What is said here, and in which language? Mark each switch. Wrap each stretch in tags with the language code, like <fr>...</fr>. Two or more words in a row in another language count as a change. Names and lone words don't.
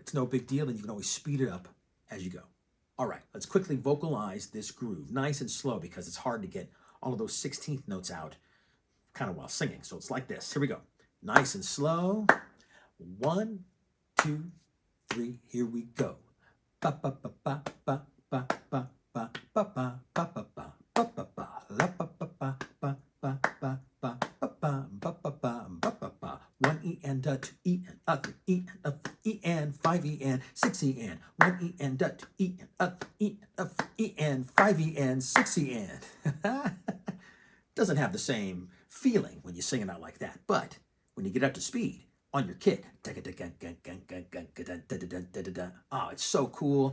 <en>It's no big deal, and you can always speed it up as you go. All right, let's quickly vocalize this groove, nice and slow, because it's hard to get all of those 16th notes out kind of while singing. So it's like this. Here we go. Nice and slow. 1, 2, 3. Here we go. Ba ba ba ba ba ba ba ba ba ba ba ba ba ba ba ba la ba ba ba ba ba ba ba ba ba ba ba ba ba. 1 E and 2 E and 3 E and 3 E and 5 E and 6 E and 1 E and 2 E and 3 E and 5 E and 6 E and. Doesn't have the same feeling when you sing it out like that, but when you get up to speed on your kick, it's so cool.</en>